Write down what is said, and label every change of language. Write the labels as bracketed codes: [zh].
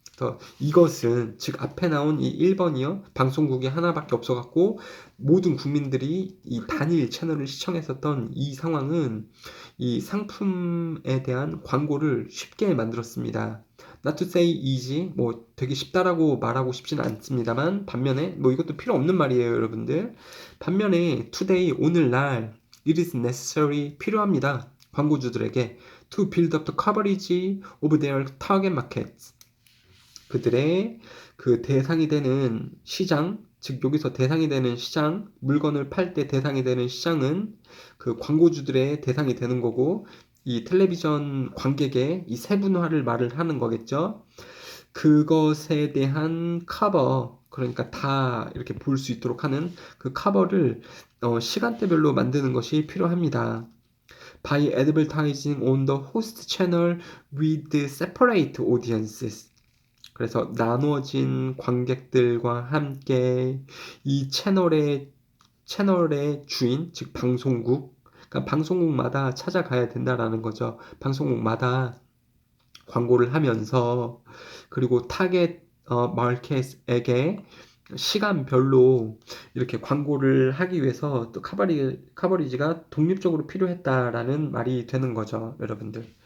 [ko] 그래서 이것은 즉 앞에 나온 이 1번이요. 방송국이 하나밖에 없어갖고 모든 국민들이 이 단일 채널을 시청했었던 이 상황은 이 상품에 대한 광고를 쉽게 만들었습니다. [en] Not to say easy, [ko] 뭐 되게 쉽다라고 말하고 싶지는 않습니다만 반면에 뭐 이것도 필요 없는 말이에요, 여러분들. 반면에 [en] today, [ko] 오늘날 [en] it is necessary, [ko] 필요합니다. 광고주들에게 [en] to build up the coverage of their target markets. [ko] 그들의 그 대상이 되는 시장, 즉 여기서 대상이 되는 시장, 물건을 팔 때 대상이 되는 시장은 그 광고주들의 대상이 되는 거고 이 텔레비전 관객의 이 세분화를 말을 하는 거겠죠. 그것에 대한 커버, 그러니까 다 이렇게 볼 수 있도록 하는 그 커버를 시간대별로 만드는 것이 필요합니다. [en] By advertising on the host channel with separate audiences. [ko] 그래서 나누어진 관객들과 함께 이 채널의 주인, 즉 방송국, 그러니까 방송국마다 찾아가야 된다라는 거죠. 방송국마다 광고를 하면서 그리고 타겟 마켓에게 시간별로 이렇게 광고를 하기 위해서 또 커버리지가 독립적으로 필요했다라는 말이 되는 거죠, 여러분들.